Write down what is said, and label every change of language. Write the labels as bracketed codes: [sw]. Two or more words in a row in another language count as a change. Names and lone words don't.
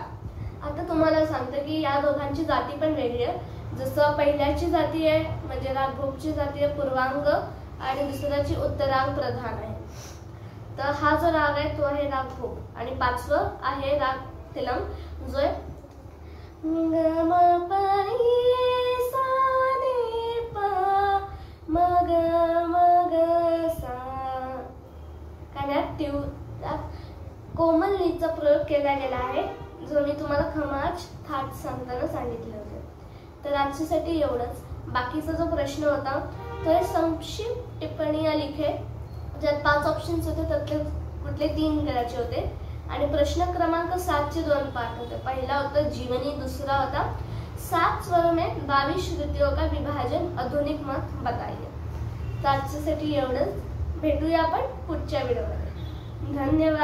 [mr] आता तुम्हाला सांगते की या दोघांची जाती पण वेगळी आहे. जसं पहिल्याची जाती आहे म्हणजे राग भूपची जाती आहे पूर्वांग आणि दुसऱ्याची उत्तरांग प्रधान आहे. तर हा जो राग आहे तो आहे राग भूप आणि पाचवं आहे राग तिलम जो आहे ग म प री सा रे प म ग सा. कारण कोमल नीचा प्रयोग केला गेला आहे जो मी तुम्हाला खमाज थाट सांगताना सांगितले होते. तर आजच्यासाठी एवढंच. बाकीचा जो प्रश्न होता तो [hi] संक्षिप्त टिप्पणियां लिखे [mr] ज्यात 5 ऑप्शन्स होते त्यातले कुठले 3 करायचे होते आणि प्रश्न क्रमांक 7 चे 2 पाठ होते. पहिला होता जीवनी, दूसरा होता [hi] 7 स्वरों में 22 श्रुतियों का विभाजन आधुनिक मत बताइए. [mr] तर आजच्यासाठी एवढंच. भेटूया आपण पुढच्या व्हिडिओमध्ये. धन्यवाद.